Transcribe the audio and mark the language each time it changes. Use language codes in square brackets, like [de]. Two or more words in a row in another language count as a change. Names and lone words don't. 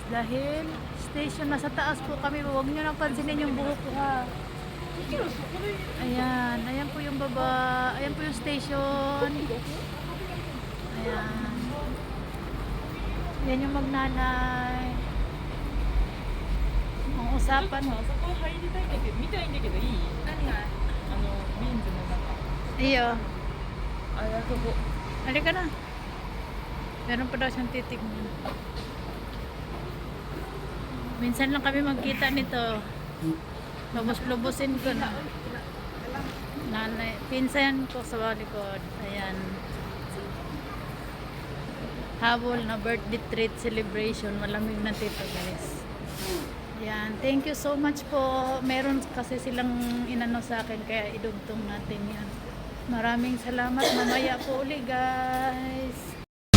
[tl] Dahil station nasa taas po kami. Huwag nyo nang pansinin yung buhok ko ha. Ayan. Ayan po yung baba. Ayan po yung station. Ayan. Yan yung magnanay. Ang usapan mo. [ja] そこ入りたいんだけど、見たいんだけどいい？何が？ビーンズの中。 [tl] Iyo. [ja] あ、あそこ。 [tl] Halika na. Meron pa daw siyang titignan. Minsan lang kami magkita nito. Lubos-lubusin ko na. Nanay, pinsan ko sa likod. Ayan. Habol na [en] birthday treat celebration. [tl] Malamig na tito guys. Ayan. [en] Thank you so much po. [tl] Meron kasi silang inano sa akin kaya idugtong natin yan. Maraming salamat. Mamaya po uli guys.